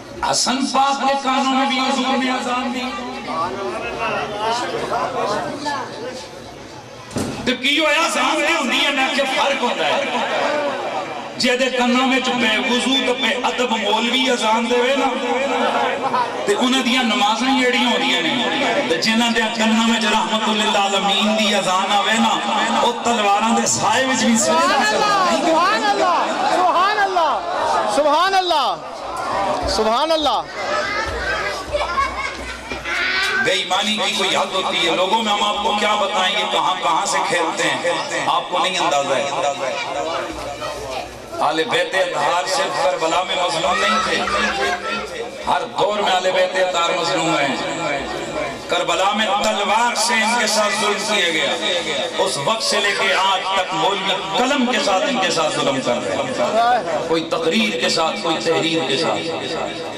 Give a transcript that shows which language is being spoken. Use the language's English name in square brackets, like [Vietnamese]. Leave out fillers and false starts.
[Urdu] حسن پاک کے کانوں میں بھی حضور نے آزان دی. تو [Punjabi] کیوں آزان دی ہوندی ہے, [Urdu] میں کہ فرق ہوتا ہے. [Punjabi] جہدے کناں وچ بے وضو تے بے ادب مولوی اذان دے نا تے انہاں دیاں نمازاں جڑیاں ہوندیاں نے تے جنہاں دے کناں وچ رحمت للعالمین دی اذان آوے نا او تلواراں دے سائے وچ بھی سجدہ کرن۔ [Urdu] سبحان اللہ سبحان اللہ سبحان اللہ سبحان اللہ۔ بے ایمانی کی کوئی حد ہوتی ہے لوگوں میں، ہم آپ کو کیا بتائیں یہ کہاں کہاں سے کھیلتے ہیں، آپ کو نہیں اندازہ ہے۔ آل بیت اطہار صرف کربلا میں مظلوم نہیں تھے، ہر دور میں آل بیت اطہار مظلوم ہیں۔ کربلا میں تلوار سے ان کے ساتھ ظلم کیا گیا، اس وقت سے لے کے آج تک مولوی قلم کے ساتھ ان کے ساتھ ظلم کر رہے ہیں، کوئی تقریر کے ساتھ، کوئی تحریر کے ساتھ۔